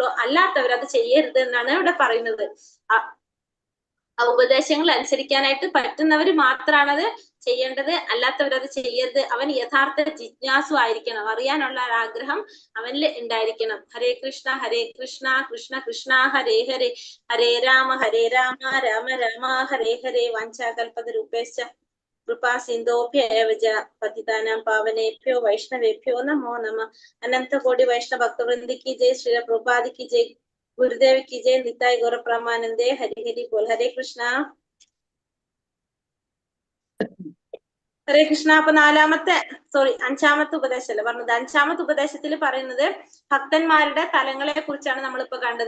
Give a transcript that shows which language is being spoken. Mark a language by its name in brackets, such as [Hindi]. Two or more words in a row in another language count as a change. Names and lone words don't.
[Malayalam] അല്ലാത്തവർ അത് ചെയ്യരുത് എന്നാണ് ഇവിടെ പറയുന്നത്. ആ ഉപദേശങ്ങൾ അനുസരിക്കാനായിട്ട് പറ്റുന്നവർ മാത്രമാണ് അത് ചെയ്യേണ്ടത്, അല്ലാത്തവരത് ചെയ്യരുത്. അവൻ യഥാർത്ഥ ജിജ്ഞാസു ആയിരിക്കണം. അറിയാനുള്ള ആഗ്രഹം അവനിൽ ഉണ്ടായിരിക്കണം. [Sanskrit] ഹരേ കൃഷ്ണ കൃഷ്ണ കൃഷ്ണ ഹരേ ഹരേ, [Malayalam] ഹരേ രാമ രാമ രാമ ഹരേ ഹരേ. [Sanskrit] വാഞ്ചാകൽപതരൂപേശ്ച കൃപാ സിന്ധോഭ്യൈവ ച പതിതാനാം പാവനേഭ്യോ വൈഷ്ണവേഭ്യോ നമോ നമഃ. [Hindi] अनन्त कोटि वैष्णव भक्तवृन्दि की जय, श्री प्रभुपादि की जय, गुरुदेव की जय, [Bangla] নিতাই গৌর প্রমানন্দে. হরি হরি বোল. [Sanskrit] ഹരേ കൃഷ്ണ ഹരേ കൃഷ്ണ. [Malayalam] അപ്പൊ അഞ്ചാമത്തെ ഉപദേശമല്ല പറഞ്ഞത്. അഞ്ചാമത്തെ ഉപദേശത്തിൽ പറയുന്നത് ഭക്തന്മാരുടെ തലങ്ങളെ കുറിച്ചാണ് നമ്മളിപ്പോ കണ്ടത്.